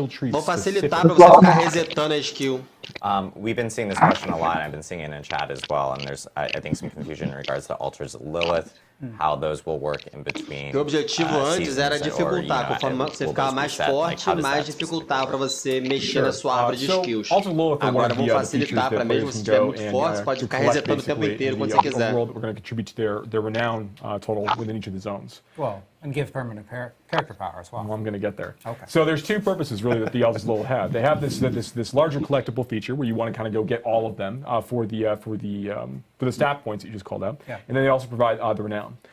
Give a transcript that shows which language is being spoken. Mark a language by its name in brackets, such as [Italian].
[Portuguese] Vou facilitar para você ficar resetando a skill. [English] We've been seeing this question a lot, and I've been seeing it in chat as well, and there's, I think, some confusion in regards to altars of Lilith, how those will work in between. [Portuguese] O objetivo antes era dificultar, conforme você ficava mais forte, mais dificultava para você mexer na sua árvore de skills. Agora vamos facilitar para mesmo se estiver muito forte, você pode ficar resetando o tempo inteiro quando você quiser. [English] We're going to contribute to their renown total within each of the zones. Well, and give permanent character power as well. I'm going to get there. Okay. So there's two purposes really that the Altars of Lilith have. They have this larger collectible feature where you want to kind of go get all of them for the stat points that you just called out, and then they also provide the renown.